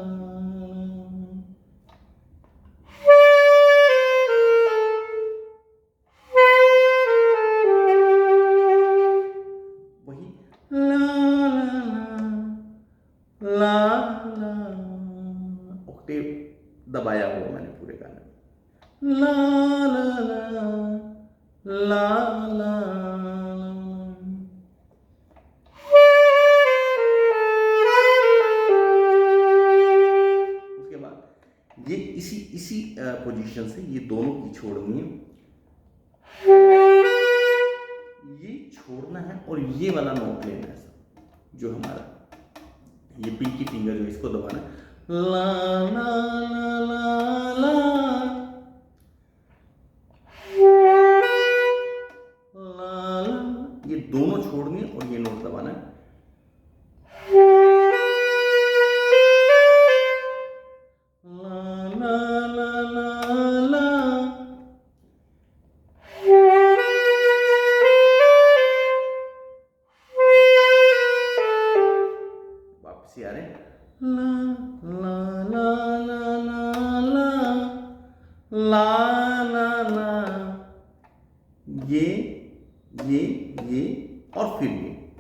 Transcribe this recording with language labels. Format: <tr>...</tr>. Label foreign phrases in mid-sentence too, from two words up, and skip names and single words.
<hi>वही ला ला ला ला, ऑक्टेव दबाया हुआ मैंने पूरे गाने में, ला ला ला ला ला। उसके बाद ये इसी पोजीशन से ये दोनों की छोड़नी है, ये छोड़ना है और ये वाला नोट लेना है जो हमारा ये</hi> <en>pinky finger</en> <hi>जो इसको दबाना है, ला ला ला ला ला ला ला, ये दोनों छोड़नी है और ये नोट दबाना है। ला ला ला ला ला, वापसी आ रहे ला ला ला ला ला ला ला ला, ये और फिर ये।</hi>